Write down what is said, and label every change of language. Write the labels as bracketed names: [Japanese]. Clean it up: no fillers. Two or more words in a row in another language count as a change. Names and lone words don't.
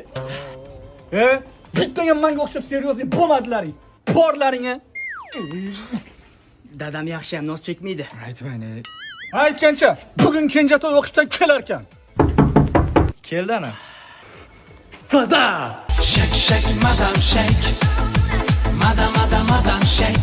[Uzbek] Bitta ham menga o'xshab seryozni bo'lmadilaring. Borlaring-a. Dadam yaxshi ham nos chekmaydi. Aytmang ey. Aytgancha, bugun kenjatoy o'qishdan kelar ekan. Keldi ana. Dada! [English] Shake, shake, madam, shake. Madam, madam, madam, shake.